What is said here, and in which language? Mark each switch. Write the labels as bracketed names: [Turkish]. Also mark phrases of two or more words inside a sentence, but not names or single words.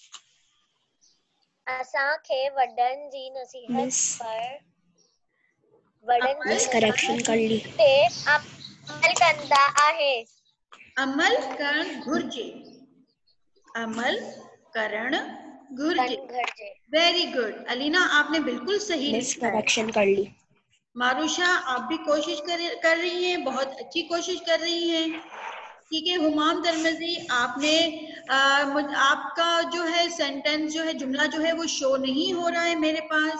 [Sindhi] असांखे वडन जी नसीहत पर [Urdu] مس کریکشن کر لی. [Sindhi] ते अमल कंदा आहे। अमल करण घुर्जे, अमल करण घुर्जे। घरजे। [English] very good [Urdu] علینہ، آپ نے بالکل صحیح मिस لکھا ہے. کریکشن کر لی. ماروشہ، آپ بھی کوشش کر رہی ہیں، بہت اچھی کوشش کر رہی ہیں. ٹھیک ہے ہمام ترمذی، آپ نے آپ کا جو ہے سینٹنس جو ہے، جملہ جو ہے وہ شو نہیں ہو رہا ہے میرے پاس.